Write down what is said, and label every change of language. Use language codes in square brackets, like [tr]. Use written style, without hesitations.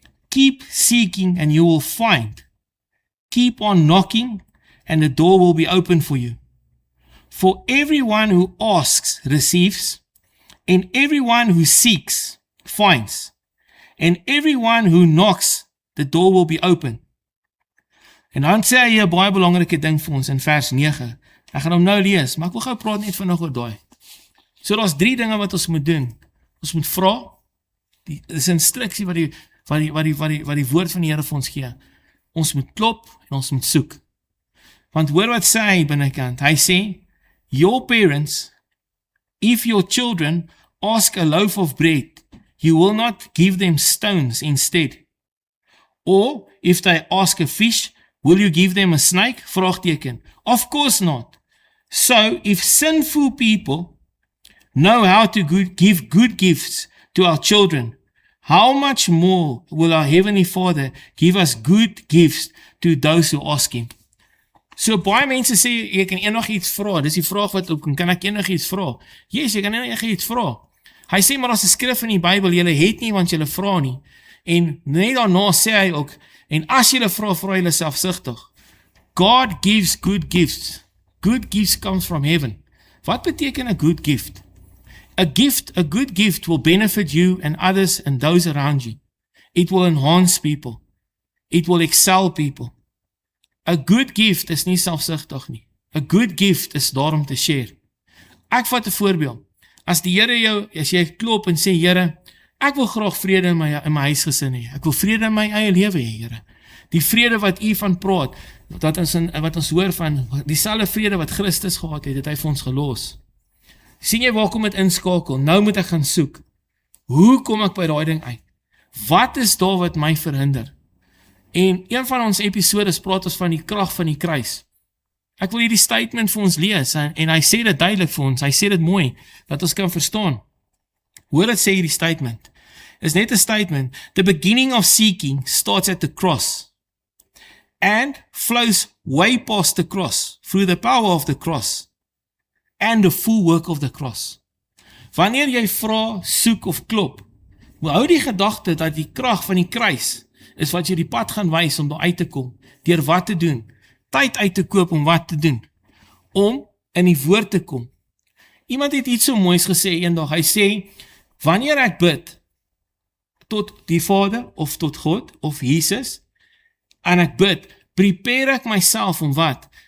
[en] Keep seeking and you will find. Keep on knocking and the door will be open for you. For everyone who asks receives, and everyone who seeks finds, and everyone who knocks, the door will be open. [af] En dan sê hy 'n baie belangrike ding vir ons in vers 9. Ek gaan hom nou lees, maar ek wil gou praat net vanaand oor daai. So daar's 3 dinge wat ons moet doen. Ons moet vra, dis 'n instruksie wat die woord van die Here vir ons gee. Ons moet klop en ons moet soek. Want hoor wat sê hy binnekant. Hy sê, [en] your parents, if your children ask a loaf of bread, you will not give them stones instead. Or, if they ask a fish, will you give them a snake? Vraagteken. Of course not. So, if sinful people know how to give good gifts to our children, how much more will our Heavenly Father give us good gifts to those who ask Him? [af] So, baie mense sê, jy kan enigiets vra. Dis die vraag wat ook, kan ek enigiets vra? [en] Yes, [af] jy kan enigiets vra. Hy sê, maar as 'n skrif in die Bybel, julle het nie, want julle vra nie. En net daarna sê hy ook, en as julle vra, vra julle selfsugtig. [en] God gives good gifts. Good gifts comes from heaven. [af] Wat beteken 'n good gift? [en] A good gift will benefit you and others and those around you. It will enhance people. It will excel people. A good gift is [af] nie selfsugtig nie. A good gift is daar om te share. Ek vat 'n voorbeeld. As die Here jou, as jy klop en sê, Here, ek wil graag vrede in my huisgesin hê. Ek wil vrede in my eie lewe hê, Here. Die vrede wat U van praat, wat ons hoor van, dieselfde vrede wat Christus gehad het hy vir ons gelos. Sien jy waar kom dit inskakel? Nou moet ek gaan soek. Hoe kom ek by daai ding uit? Wat is daar wat my verhinder? En een van ons episodes praat ons van die krag van die kruis. Ek wil hierdie statement vir ons lees, en hy sê dit duidelik vir ons, hy sê dit mooi, dat ons kan verstaan. Hoor dit sê hierdie statement. Is net 'n statement. [en] The beginning of seeking starts at the cross, and flows way past the cross, through the power of the cross, and the full work of the cross. [af] Wanneer jy vra, soek of klop, hou die gedagte dat die krag van die kruis is wat jy die pad gaan wys om daar uit te kom, deur wat te doen, tyd uit te koop om wat te doen, om in die woord te kom. Iemand het iets so moois gesê eendag, hy sê, wanneer ek bid, tot die Vader, of tot God, of Jesus, en ek bid, prepare ek myself om wat?